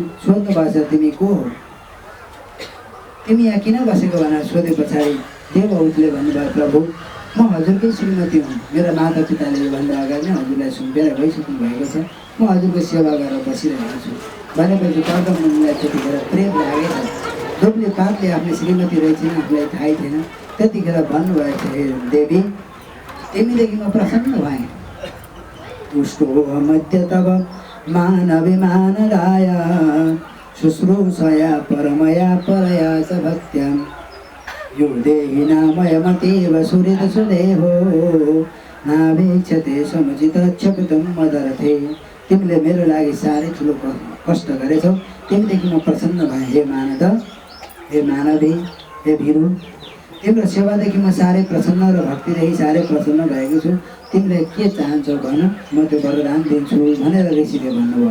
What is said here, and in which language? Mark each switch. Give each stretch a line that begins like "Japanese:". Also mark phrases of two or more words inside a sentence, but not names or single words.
Nepali: सोध्नु भएछ, तिमी को हो, तिमी यहाँ किन बसेको भनेर सोधे पछाडि देवहूतिले भन्नुभयो, प्रभु म हजुरकै श्रीमती हुँ, मेरा माता पिताले योभन्दा अगाडि नै हजुरलाई सुम्पेर गइसक्नु भएको छ, म हजुरको सेवा गरेर बसिरहेको छु भनेपछि कर्दम मुनिलाई त्यतिखेर प्रेम लागेछ। दुब्ली पातले आफ्नो श्रीमती रहेछन्, आफूलाई थाहै थिएन। त्यतिखेर भन्नुभएको थियो, देवी तिमीदेखि म प्रसन्न भएँ।
Sanskrit: उसको मध्य तब मानविमान राया शुश्रूषया परमया परया च भक्त्यां यो देहि नामयमतीव सुहृद सुदेहो नावेक्षते समुचित क्षपितं मदर्थे।
Nepali: तिमीले मेरो लागि साह्रै ठुलो कष्ट गरेछौ, तिमीदेखि म प्रसन्न भएँ। हे मानव, हे मानवी, हे भिरु, तिम्रो सेवादेखि म साह्रै प्रसन्न र भक्तिदेखि साह्रै प्रसन्न भएको छु। तिमीले के चाहन्छौ भन, म त्यो वरदान दिन्छु भनेर ऋषिले भन्नुभयो।